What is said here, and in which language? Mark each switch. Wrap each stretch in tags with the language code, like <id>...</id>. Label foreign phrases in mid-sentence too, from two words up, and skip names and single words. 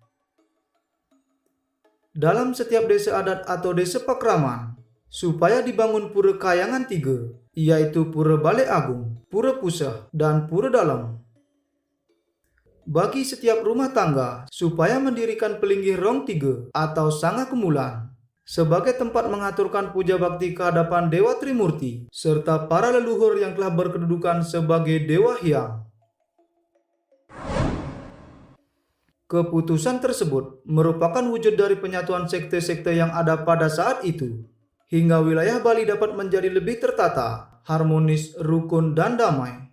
<id>Dalam setiap desa adat atau desa pakraman, supaya dibangun pura kayangan 3, yaitu Pura Balai Agung, Pura Pusah, dan Pura Dalam. Bagi setiap rumah tangga, supaya mendirikan pelinggih rong 3 atau sanga kemulan, sebagai tempat mengaturkan puja bakti kehadapan Dewa Trimurti, serta para leluhur yang telah berkedudukan sebagai Dewa Hyang. Keputusan tersebut merupakan wujud dari penyatuan sekte-sekte yang ada pada saat itu, hingga wilayah Bali dapat menjadi lebih tertata, harmonis, rukun, dan damai.</id>